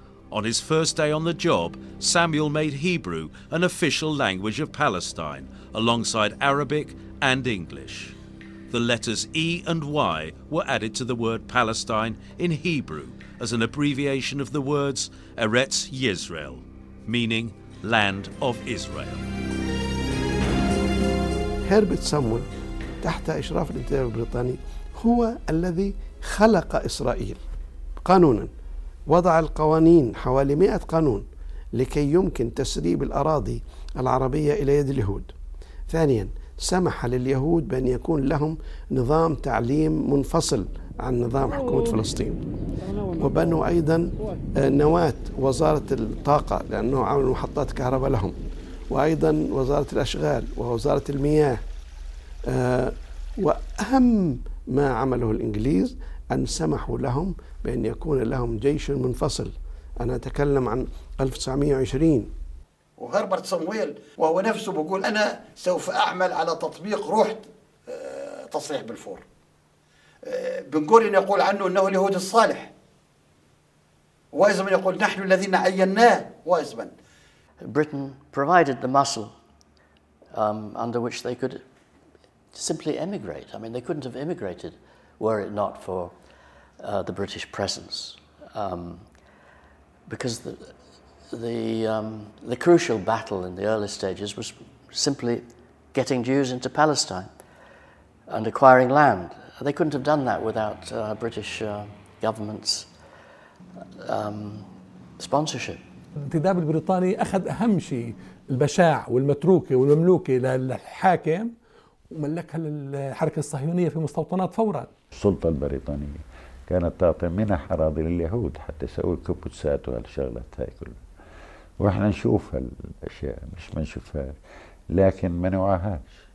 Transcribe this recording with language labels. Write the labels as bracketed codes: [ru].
[en] On his first day on the job, Samuel made Hebrew an official language of Palestine, alongside Arabic and English. The letters E and Y were added to the word Palestine in Hebrew as an abbreviation of the words Eretz Yisrael, meaning land of Israel. [ar] هربرت سامويل تحت إشراف الانتداب البريطاني هو الذي خلق إسرائيل قانونا، وضع القوانين حوالي 100 قانون لكي يمكن تسريب الأراضي العربية إلى يد اليهود. ثانيا سمح لليهود بأن يكون لهم نظام تعليم منفصل عن نظام حكومة فلسطين، وبنوا أيضا نواة وزارة الطاقة لأنه عملوا محطات كهرباء لهم، وأيضا وزارة الأشغال ووزارة المياه. وأهم ما عمله الإنجليز أن سمحوا لهم بأن يكون لهم جيش منفصل. أنا أتكلم عن 1920. وهربرت صمويل وهو نفسه بيقول أنا سوف أعمل على تطبيق روح تصريح بلفور. بنقول إن يقول عنه أنه اليهودي الصالح، وايزمان يقول نحن الذين عيناه وايزمان. [en] Britain provided the muscle under which they could simply emigrate. I mean, they couldn't have immigrated were it not for the British presence, because the crucial battle in the early stages was simply getting Jews into Palestine and acquiring land. They couldn't have done that without British government's sponsorship. [ar] الانتداب البريطاني أخذ أهم شيء البشاع والمتروكة والمملوكة للحاكم وملكها للحركة الصهيونية في مستوطنات فورا. السلطة البريطانية كانت تعطي منح أراضي لليهود حتى يسوي الكبوتسات وهالشغلات هاي كلها، وإحنا نشوف هالأشياء مش ما نشوفها لكن ما نوعاهاش.